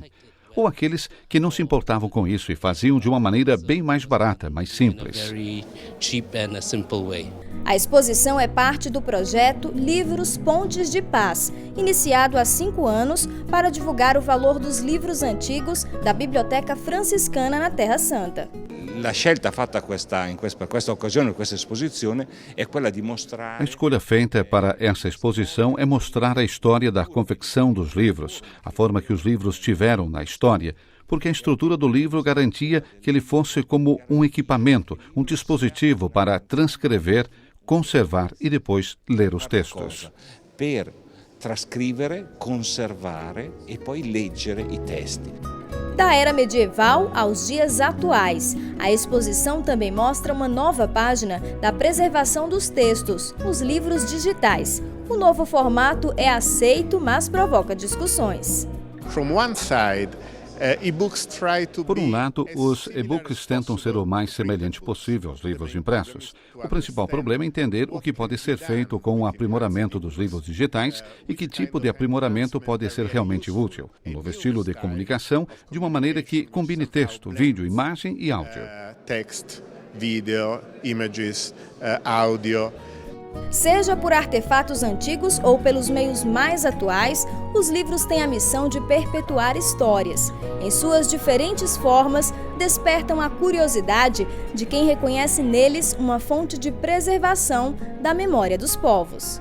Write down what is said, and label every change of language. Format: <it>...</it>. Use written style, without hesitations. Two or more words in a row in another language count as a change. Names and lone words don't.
<pt>Ou aqueles que não se importavam com isso e faziam de uma maneira bem mais barata, mais simples. A exposição é parte do projeto Livros Pontes de Paz, iniciado há 5 anos para divulgar o valor dos livros antigos da Biblioteca Franciscana na Terra Santa.</pt> <it>La scelta fatta per questa occasione, questa esposizione, è quella di mostrare...</it> <pt>A escolha feita para essa exposição é mostrar a história da confecção dos livros, a forma que os livros tiveram na história, porque a estrutura do livro garantia que ele fosse como um equipamento, um dispositivo para transcrever, conservar e depois ler os textos.</pt> <it>Per trascrivere, conservare e poi leggere i testi.</it> <pt>Da era medieval aos dias atuais, a exposição também mostra uma nova página da preservação dos textos, os livros digitais. O novo formato é aceito, mas provoca discussões.</pt> <en>From one side,</en> <pt>Por um lado, os e-books tentam ser o mais semelhante possível aos livros impressos. O principal problema é entender o que pode ser feito com o aprimoramento dos livros digitais e que tipo de aprimoramento pode ser realmente útil. Um novo estilo de comunicação de uma maneira que combine texto, vídeo, imagem e áudio.</pt> <en>Text, video, images,</en> <pt>áudio. Seja por artefatos antigos ou pelos meios mais atuais, os livros têm a missão de perpetuar histórias. Em suas diferentes formas, despertam a curiosidade de quem reconhece neles uma fonte de preservação da memória dos povos.</pt>